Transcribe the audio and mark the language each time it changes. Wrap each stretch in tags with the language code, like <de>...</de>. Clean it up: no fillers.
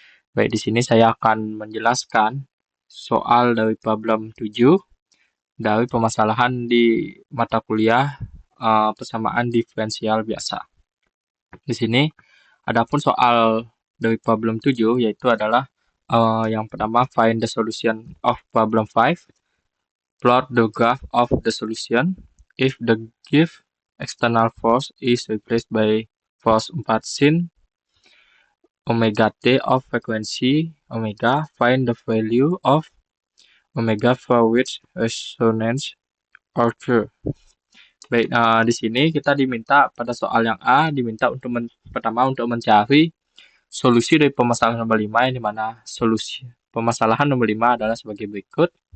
<id>Baik, di sini saya akan menjelaskan soal dari problem 7 dari permasalahan di mata kuliah persamaan diferensial biasa. Di sini adapun soal dari problem 7 yaitu adalah yang pertama</id> <en>find the solution of problem 5. Plot the graph of the solution if the given external force is replaced by force 4 sin omega t of frequency omega. Find the value of omega for which resonance occur.</en> <id>Baik, di sini kita diminta pada soal yang A diminta untuk pertama untuk mencari solusi dari permasalahan nomor 5, yang dimana solusi permasalahan nomor 5 adalah sebagai berikut.</id>